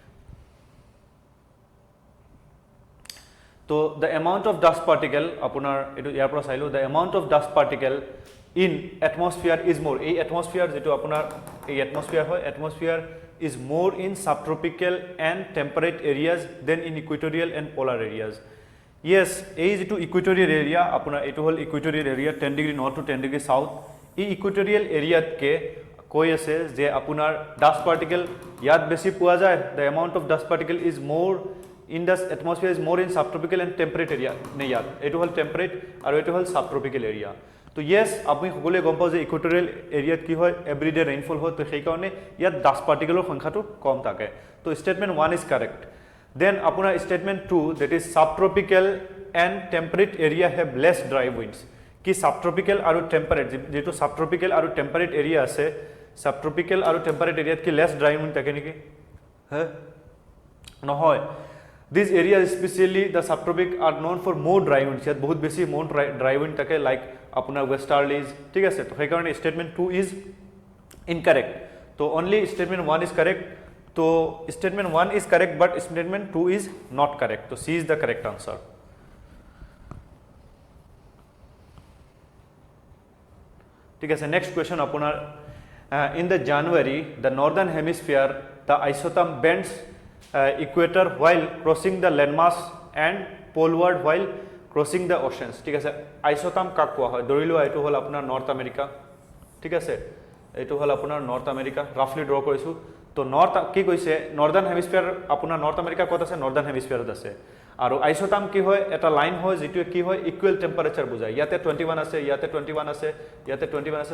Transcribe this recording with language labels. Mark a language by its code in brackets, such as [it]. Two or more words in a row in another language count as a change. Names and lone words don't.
[as] তো [en] the amount of dust particle [as] আপোনাৰ এটো ইয়াৰ পৰা চাইলো, [en] the amount of dust particle in atmosphere is more, [as] এই atmosphere যেটো আপোনাৰ এই atmosphere হয়, [en] atmosphere is more in subtropical and temperate areas than in equatorial and polar areas. Yes, [as] এই যেটো [en] equatorial area [as] আপোনাৰ এটো হল [en] equatorial area 10 degree north to 10 degree south, [as] এই [en] equatorial area [as] কে কৈ আছে যে আপোনাৰ [en] dust particle [as] ইয়াত বেছি পোৱা যায়, [en] the amount of dust particle is more in the atmosphere is more in subtropical and temperate area, [as] নে ইয়াত এটো হল temperate আৰু এটো হল subtropical area। তো ইয়েস, আপনি সকলোৱে গম পাও যে [en] equatorial areaত [as] কি হয় [en] everyday rainfall [as] হয়, তো সেই কাৰণে ইয়াত [en] dust particleৰ [as] সংখ্যাটো কম থাকে। [en] তো statement 1 is correct. then আপোনাৰ statement 2, that is subtropical and temperate area have less dry winds, [as] কি সাবট্ৰপিক্যাল আৰু টেম্পারেট যেটো সাবট্ৰপিক্যাল আৰু [en] temperate area [as] আছে, সাবট্ৰপিক্যাল আৰু [en] temperate areaত [as] কি [en] less dry wind [as] থাকে নেকি? হ্যাঁ, [en] নহয়। These areas, especially the subtropic, are known for more dry winds, [as] ইয়াত বহুত বেছি [en] more dry wind [as] থাকে, লাইক আপোনাৰ westerlies, ঠিক আছে। তো সেই কাৰণে [en] statement 2 is incorrect. তো only statement 1 is correct। তো statement 1 is correct but statement 2 is not correct, তো C is the correct answer। [as] ঠিক আছে, [en] next question আপোনাৰ in the January the northern hemisphere the isotherm bends equator while crossing the landmass and poleward while crossing the oceans, [as] ঠিক আছে। আইসোথার্ম কাক কোৱা হয়, ধৰিলো এইটো হল আপোনাৰ নৰ্থ আমেৰিকা, ঠিক আছে, এইটো হল আপোনাৰ নৰ্থ আমেৰিকা, [en] roughly draw [as] কৰিছো। তো নৰ্থ কি কৈছে [en] northern hemisphere, [as] আপোনাৰ নৰ্থ আমেৰিকা ক'ত আছে, [en] northern hemisphereত [as] আছে। আৰু আইসোথাৰ্ম কি হয়, এটা লাইন হয় যেটো কি হয় [en] equal temperature [as] বুজায়, ইয়াতে 21 আছে, ইয়াতে 21 আছে, ইয়াতে 21 আছে।